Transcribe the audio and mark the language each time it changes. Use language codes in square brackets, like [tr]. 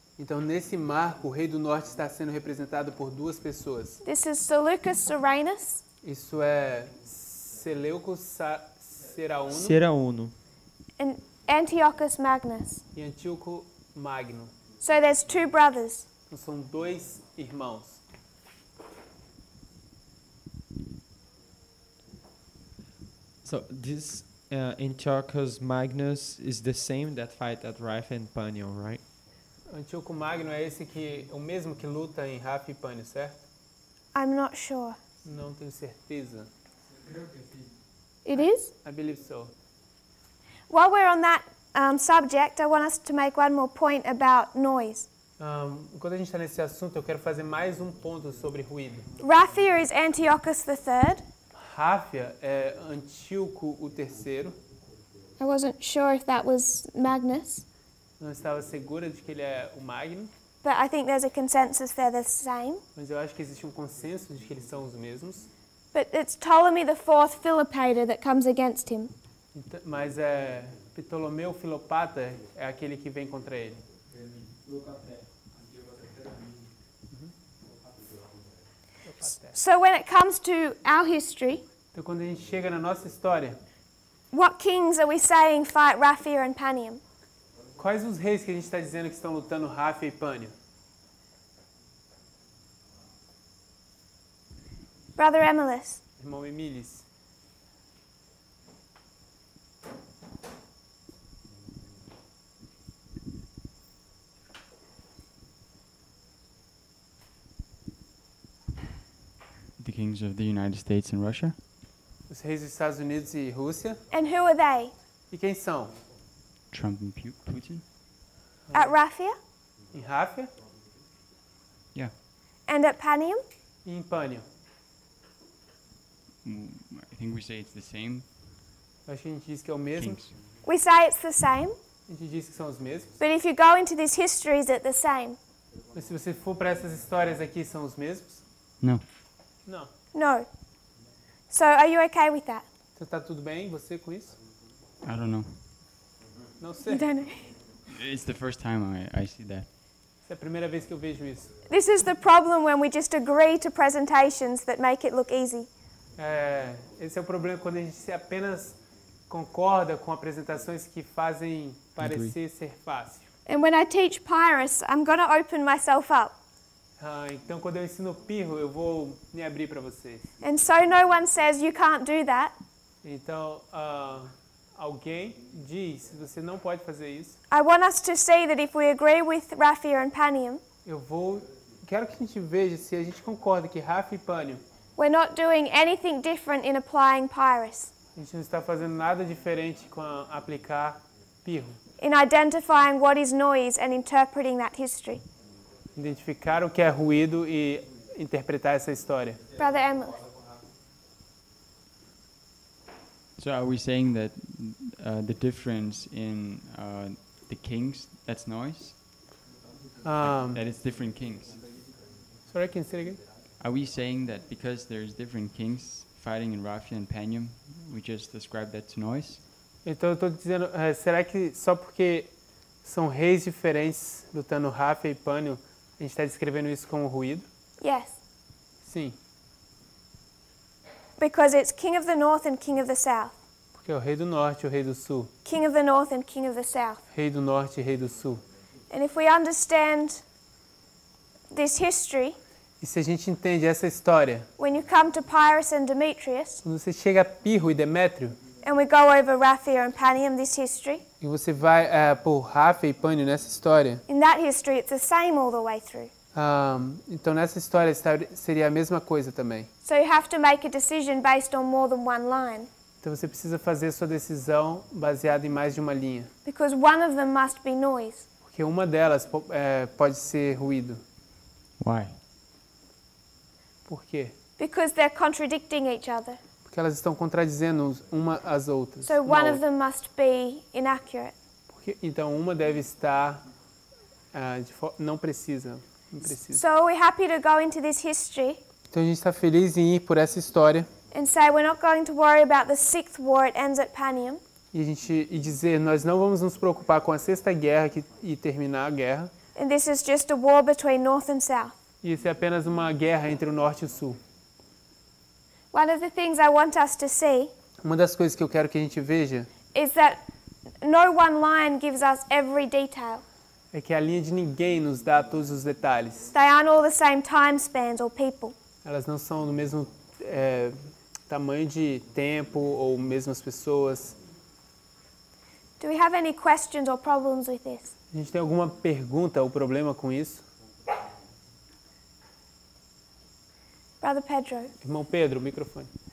[pt] Então, nesse marco, o rei do norte está sendo representado por 2 pessoas. [en] This is Seleucus Soranus [pt] Isso é Seleucus Serauno Serauno. [en] and Antiochus Magnus. [pt] e Antíoco Magno. [en] So there's 2 brothers. [pt] Então, são 2 irmãos. [en] So this Antiochus Magnus is the same that fight at Raphia and Panion, right? [pt] Antíoco Magno é o mesmo que luta em Raphia e Pânio, certo? [en] I'm not sure. [pt] Não tenho certeza. [en] It is? I believe so. While we're on that subject, I want us to make one more point about noise. [pt] Enquanto a gente está nesse assunto, eu quero fazer mais um ponto sobre ruído. [en] Raphia is Antiochus III. [pt] Raphia é Antíoco o terceiro. [en] I wasn't sure if that was Magnus, [pt] Não estava segura de que ele é o Magno, [en] but I think there's a consensus they're the same. [pt] mas eu acho que existe um consenso de que eles são os mesmos. [en] But it's Ptolemy IV Philopator that comes against him. [pt] Mas Ptolomeu Filopata é aquele que vem contra ele. [en] So when it comes to our history, [pt] Então, quando a gente chega na nossa história, [en] what kings are we saying fight Raphia and Panium? [pt] quais os reis que a gente está dizendo que estão lutando Raphia e Pânio? [en] Brother Emilus. [pt] Irmão Emilis. [en] The kings of the United States and Russia. [pt] Os reis dos Estados Unidos e Rússia. [en] And who are they? [pt] E quem são? [en] Trump and Putin. At Raphia? [pt] Em Raphia [en] Yeah. And at Panium? [pt] e em Pânio. [en] I think we say it's the same. [pt] Acho que a gente diz que é o mesmo. [en] Kings. We say it's the same, [pt] A gente diz que são os mesmos. [en] but if you go into this history, is it the same? [pt] Mas se você for para essas histórias aqui, são os mesmos? [en] No. [pt] Não. [en] No. So are you okay with that? [pt] Então tá tudo bem você com isso? [en] I don't know. [pt] Não sei. [en] You don't know. It's the first time I see that. [pt] Essa é a primeira vez que eu vejo isso. [en] This is the problem when we just agree to presentations that make it look easy. [pt] Esse é o problema quando a gente apenas concorda com apresentações que fazem parecer ser fácil. [en] And when I teach Pyrrhus, I'm going to open myself up. [pt] Então, quando eu ensino Pirro, eu vou me abrir para vocês. [en] And so no one says you can't do that. [pt] Então, alguém diz, você não pode fazer isso. [en] I want us to see that if we agree with Raphia and Panium, [pt] Quero que a gente veja se a gente concorda que Raphia e Pânio, [en] we're not doing anything different in applying Pyrrhus, [pt] a gente não está fazendo nada diferente com aplicar Pirro. [en] in identifying what is noise and interpreting that history. [pt] Identificar o que é ruído e interpretar essa história. [en] Brother Emily. So are we saying that the difference in the kings, that's noise? That it's different kings? Sorry, can you say it again? Are we saying that because there's different kings fighting in Raphia and Panium, we just ascribe that to noise? [pt] Então eu estou dizendo, será que só porque são reis diferentes lutando Raphia e Pânio, a gente está descrevendo isso como ruído? [en] Yes. [pt] Sim, [en] Because it's King of the North and King of the South. [pt] porque é o rei do norte e o rei do sul. [en] King of the North and King of the South. [pt] Rei do norte e rei do sul. [en] And if we understand this history, [pt] E se a gente entende essa história, [en] when you come to Pyrrhus and Demetrius, [pt] quando você chega a Pirro e Demétrio, [en] and we go over Raphia and Panium, this history, [pt] e você vai por Raphia e Pânio nessa história, [en] in that history it's the same all the way through. [pt] então nessa história seria a mesma coisa também. [en] So you have to make a decision based on more than one line, [pt] Então você precisa fazer sua decisão baseada em mais de uma linha. [en] because one of them must be noise. [pt] Porque uma delas pode ser ruído. [en] Why? [pt] Por quê? [en] Because they're contradicting each other. [pt] Porque elas estão contradizendo uma às outras. [en] So one of them must be inaccurate. [pt] Então uma deve estar não precisa. [en] So we're happy to go into this history [pt] Então a gente está feliz em ir por essa história [en] and say we're not going to worry about the sixth war, it ends at Panium. [pt] e dizer nós não vamos nos preocupar com a sexta guerra e terminar a guerra. [en] And this is just a war between North and South. [pt] E isso é apenas uma guerra entre o norte e o sul. [en] One of the things I want us to see [pt] Uma das coisas que eu quero que a gente veja [en] is that no one line gives us every detail. [pt] é que a linha de ninguém nos dá todos os detalhes. [en] They aren't all the same time spans or people. [pt] Elas não são do mesmo tamanho de tempo ou mesmo as pessoas. [en] Do we have any questions or problems with this? [pt] A gente tem alguma pergunta ou problema com isso? [en] Brother Pedro. [pt] Irmão Pedro, o microfone.